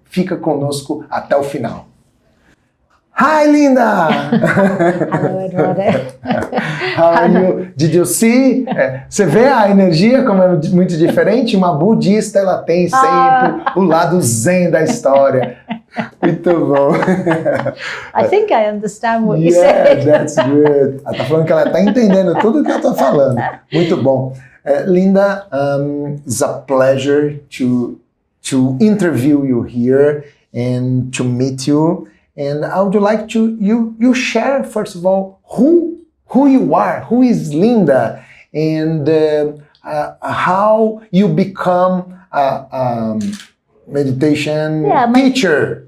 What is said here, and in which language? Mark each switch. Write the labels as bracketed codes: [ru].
[pt] Fica conosco até o final. [en] Hi, Linda! Hello, Eduardo. How are you? Did you see? [pt] Você vê a energia como é muito diferente? Uma budista, ela tem sempre o lado zen da história. Muito bom. [en] I think I understand what you said. That's good. [pt] Ela tá falando que ela tá entendendo tudo que eu tô falando. Muito bom. [en] Linda, it's a pleasure to interview you here and to meet you. And I would like to you share first of all who you are, who is Linda, and how you become a meditation teacher.